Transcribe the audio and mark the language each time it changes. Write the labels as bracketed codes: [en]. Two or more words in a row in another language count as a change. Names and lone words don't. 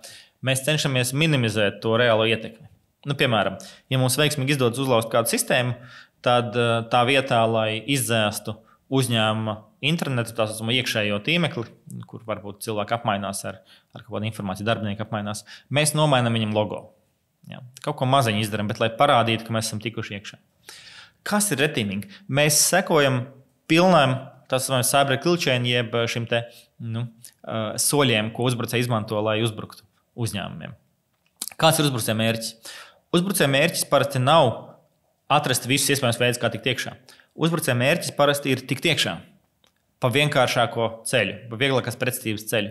[lv] Mēs cenšamies minimizēt to reālo ietekmi. Piemēram, ja mums veiksmīgi izdodas uzlauzt kādu sistēmu, tad tā vietā, lai izdzēstu uzņēmuma internetu, tā saucamo iekšējo tīmekli, kur varbūt cilvēki apmainās ar kaut kādu informāciju, darbinieki apmainās, mēs nomainām viņam logo. Ja. Kaut ko maziņu izdarām, bet lai parādītu, ka mēs esam tikuši iekšā. Kas ir [en] red teaming? [lv] Mēs sekojam pilnām [en] cyber kill chain, [lv] jeb šim te soļiem, ko uzbrucēji izmanto, lai uzbruktu uzņēmumiem. Kāds ir uzbrucēja mērķis? Uzbrucēja mērķis parasti nav atrast visus iespējamos veidus, kā tikt iekšā. Uzbrucēja mērķis parasti ir tikt iekšā pa vienkāršāko ceļu, pa vieglākās pretestības ceļu.